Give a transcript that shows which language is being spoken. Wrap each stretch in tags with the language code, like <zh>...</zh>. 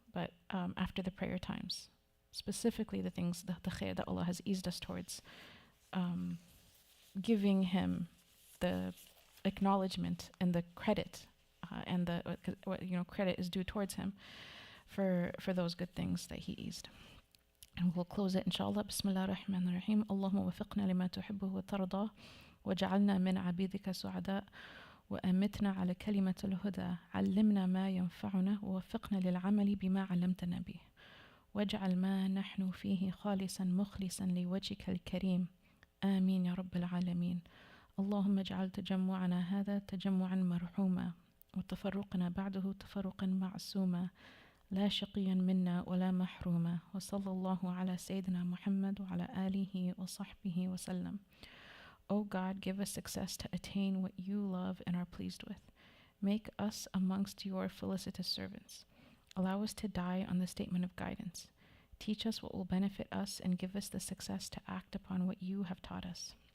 <en>But after the prayer times, specifically the things, the khair that Allah has eased us towards, giving Him the acknowledgement and the credit, and credit is due towards Him for those good things that He eased. And we'll close it inshallah.</en> <ar>Bismillah ar-Rahman ar-Rahim. Allahumma wafiqna lima tuhibbu wa tarda waj'alna min abidika su'ada وأمتنا على كلمة الهدى علمنا ما ينفعنا ووفقنا للعمل بما علمتنا به واجعل ما نحن فيه خالصا مخلصا لوجهك الكريم آمين يا رب العالمين. اللهم اجعل تجمعنا هذا تجمعا مرحوما وتفرقنا بعده تفرقا معصوما لا شقيا منا ولا محروما وصلى الله على سيدنا محمد وعلى آله وصحبه وسلم.</ar> <en>O God, give us success to attain what you love and are pleased with. Make us amongst your felicitous servants. Allow us to die on the statement of guidance. Teach us what will benefit us and give us the success to act upon what you have taught us.</en>